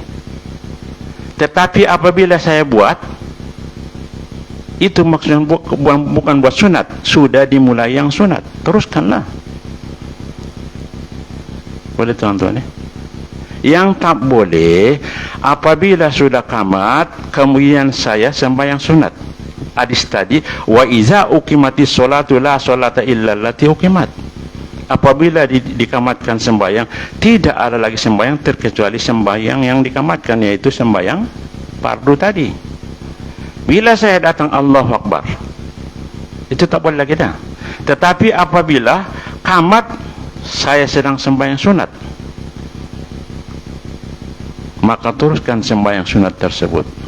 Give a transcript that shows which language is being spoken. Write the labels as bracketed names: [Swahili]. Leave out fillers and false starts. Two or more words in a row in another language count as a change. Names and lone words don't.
[Malay] Tetapi apabila saya buat, itu maksudnya bukan buat sunat, sudah dimulai yang sunat, teruskanlah. Boleh tuan-tuan? Yang tak boleh, apabila sudah qamat, kemudian saya sembahyang sunat. Hadis tadi, [Arabic] وإذا أقيمت الصلاة لا صلاة إلا التي أقيمت. [Malay] Apabila dikamatkan sembahyang, tidak ada lagi sembahyang terkecuali sembahyang yang dikamatkan, yaitu sembahyang fardu tadi. Bila saya datang [Arabic] الله أكبر, [Malay] itu tak boleh lagi dah. Tetapi apabila qamat, saya sedang sembahyang sunat, maka teruskan sembahyang sunat tersebut.